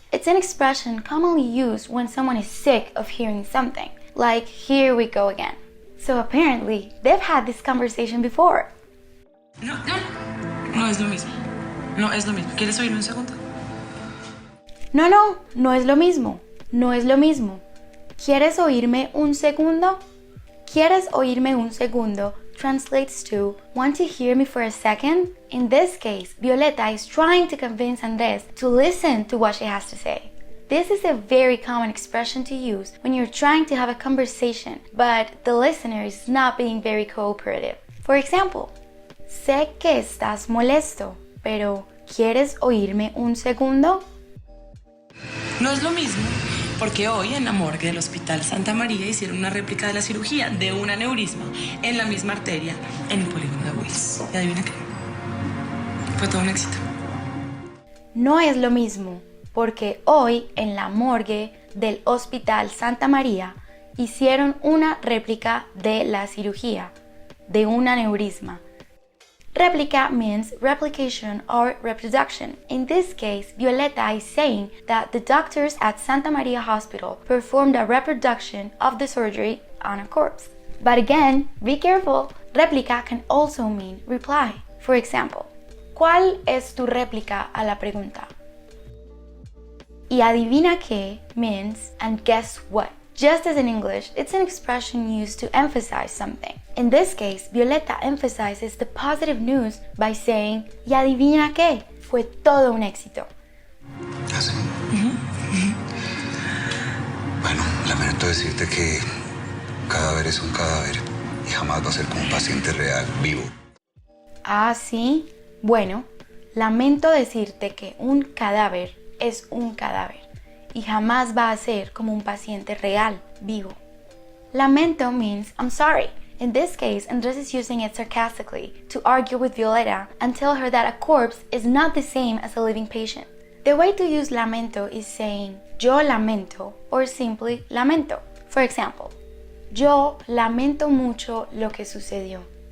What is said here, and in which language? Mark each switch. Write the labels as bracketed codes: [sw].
[en] It's an expression commonly used when someone is sick of hearing something, like here we go again. So apparently, they've had this conversation before. [es] No es lo mismo. No es lo mismo. ¿Quieres oírme un segundo? No es lo mismo. No es lo mismo. ¿Quieres oírme un segundo? ¿Quieres oírme un segundo [en] translates to want to hear me for a second? In this case, Violeta is trying to convince Andres to listen to what she has to say. This is a very common expression to use when you're trying to have a conversation, but the listener is not being very cooperative. For example, [es] sé que estás molesto, pero ¿quieres oírme un segundo? [en] No es lo mismo porque hoy en la morgue del Hospital Santa María hicieron una réplica de la cirugía de un aneurisma en la misma arteria en el polígono de Willis. ¿Y adivina qué? Fue todo un éxito. No es lo mismo porque hoy en la morgue del Hospital Santa María hicieron una réplica de la cirugía de un aneurisma. Replica means replication or reproduction. In this case, Violeta is saying that the doctors at Santa Maria Hospital performed a reproduction of the surgery on a corpse. But again, be careful. Réplica can also mean reply. [es] For example, ¿cuál es tu réplica a la pregunta? Y adivina qué [en] means and guess what. Just as in English, it's an expression used to emphasize something. In this case, Violeta emphasizes the positive news by saying, [es] y adivina qué, fue todo un éxito. ¿Ah, sí? Bueno, lamento decirte que cadáver es un cadáver y jamás va a ser como un paciente real, vivo. Ah, sí. Bueno, lamento decirte que un cadáver es un cadáver y jamás va a ser como un paciente real, vivo. [en] Lamento means I'm sorry. In this case, Andres is using it sarcastically to argue with Violeta and tell her that a corpse is not the same as a living patient. The way to use lamento is saying [es] yo lamento [en] or simply lamento. For example, [es] yo lamento mucho lo que sucedió.